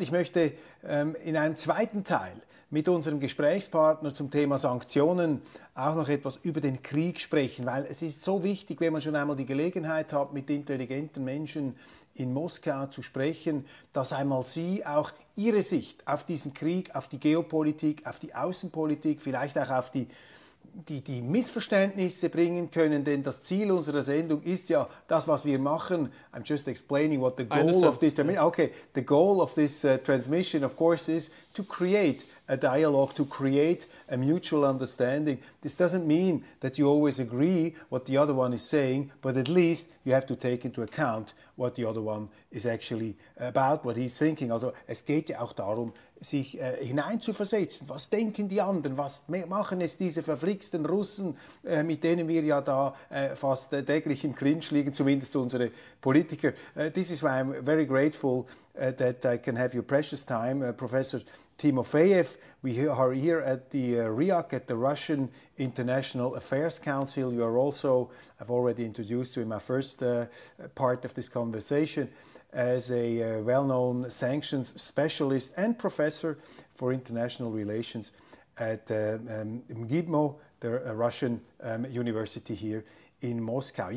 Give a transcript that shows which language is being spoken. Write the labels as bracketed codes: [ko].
[de] Ich möchte in einem zweiten Teil mit unserem Gesprächspartner zum Thema Sanktionen auch noch etwas über den Krieg sprechen, weil es ist so wichtig, wenn man schon einmal die Gelegenheit hat, mit intelligenten Menschen in Moskau zu sprechen, dass einmal Sie auch Ihre Sicht auf diesen Krieg, auf die Geopolitik, auf die Außenpolitik, vielleicht auch auf die Missverständnisse bringen können, denn das Ziel unserer Sendung ist ja das, was wir machen. [en] I'm just explaining what the goal of this the goal of this transmission, of course, is to create a dialogue, to create a mutual understanding. This doesn't mean that you always agree what the other one is saying, but at least you have to take into account what the other one is actually about, what he's thinking. [de] Also es geht ja auch darum, sich hineinzuversetzen. Was denken die anderen? Was machen es diese verflixten Russen, mit denen wir ja da fast täglich im Clinch liegen, zumindest unsere Politiker? [en] This is why I'm very grateful that I can have your precious time, Professor Timofeev. We are here at the RIAC, at the Russian International Affairs Council. You are also, I've already introduced you in my first part of this conversation, as a well-known sanctions specialist and professor for international relations at MGIMO, the Russian university here in Moscow.